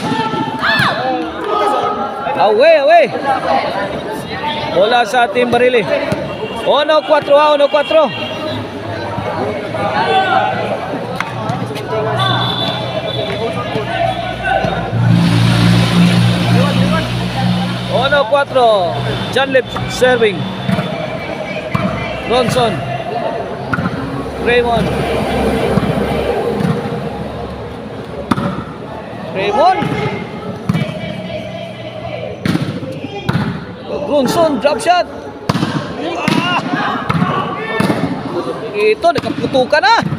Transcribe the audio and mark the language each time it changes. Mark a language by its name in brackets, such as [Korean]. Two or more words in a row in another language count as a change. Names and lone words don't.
[Cebuano] Away. Bola sa Team Barili. Ono 4 ha, Ono 4. Ono 4. [English] Janlip serving. Bronson. Raymond. Bronson drop shot. [Filipino] Ito nakaputukan na.